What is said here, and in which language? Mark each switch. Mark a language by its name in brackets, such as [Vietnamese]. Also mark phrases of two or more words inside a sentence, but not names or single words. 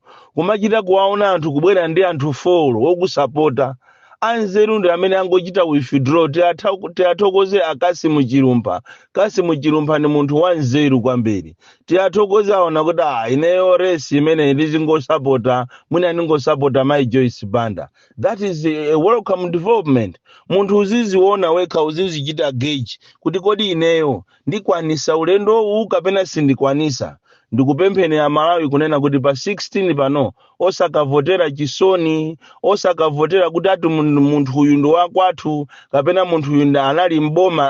[Nyanja] Kumachita kuwaona anthu kubwera ndi anthu folo wokusapota. Anzeru ndi amene angochita withdraw tiathokoze Kassim Chilumba. Kassim Chilumba ni munthu wanzeru kwambiri. Tiathokoze aona kuti ineyo resi imene ndizingosapota mwina ndingosapota my Joyce Banda. [English] That is a welcome development. [Nyanja] Munthu uziziona wekha uzizichita gauge kuti kodi ineyo ndikwanisa ulendo huu kapena sindikwanisa. Ndikupempheni ya Malawi kunena kuti pa 16 pano osakavotera chisoni, osakavotera kuti ati munthu uyu ndo wakwathu kapena munthu uyu anali mboma.